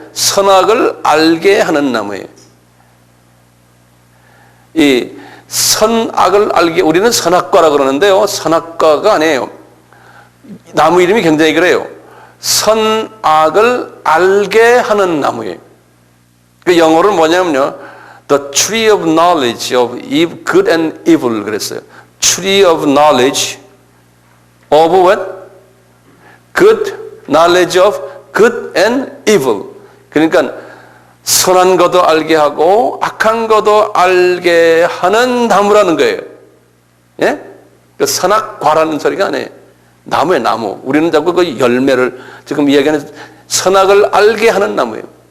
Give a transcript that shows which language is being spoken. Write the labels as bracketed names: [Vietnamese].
[Korean] 선악을 알게 하는 나무예요. 이 선악을 알게, 우리는 선악과라 그러는데요, 선악과가 아니에요. 나무 이름이 굉장히 그래요. 선악을 알게 하는 나무예요. 그 영어로 뭐냐면요, [English] The Tree of Knowledge of Good and Evil [Korean] 그랬어요. [English] Tree of Knowledge of what? Good knowledge of good and evil. [Korean] 그러니까 선한 것도 알게 하고 악한 것도 알게 하는 나무라는 거예요. 예? 그 선악과라는 소리가 아니에요. 나무예요, 나무. 우리는 자꾸 그 열매를 지금 이야기하는 선악을 알게 하는 나무예요.